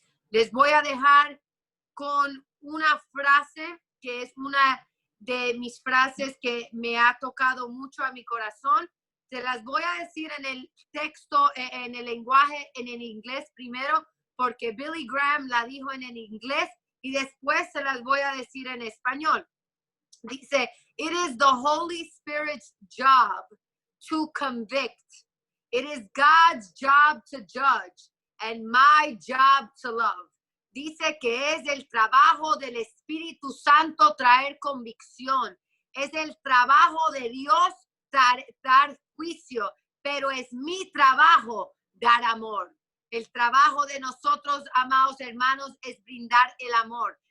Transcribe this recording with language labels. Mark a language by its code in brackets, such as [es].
[es] Les voy a dejar con una frase que es una de mis frases que me ha tocado mucho a mi corazón. Se las voy a decir en el texto, en el lenguaje, en el inglés primero, porque Billy Graham la dijo en el inglés y después se las voy a decir en español. Dice, [en] it is the Holy Spirit's job to convict. It is God's job to judge and my job to love. [es] Dice que es el trabajo del Espíritu Santo traer convicción. Es el trabajo de Dios dar juicio, pero es mi trabajo dar amor. El trabajo de nosotros, amados hermanos, es brindar el amor.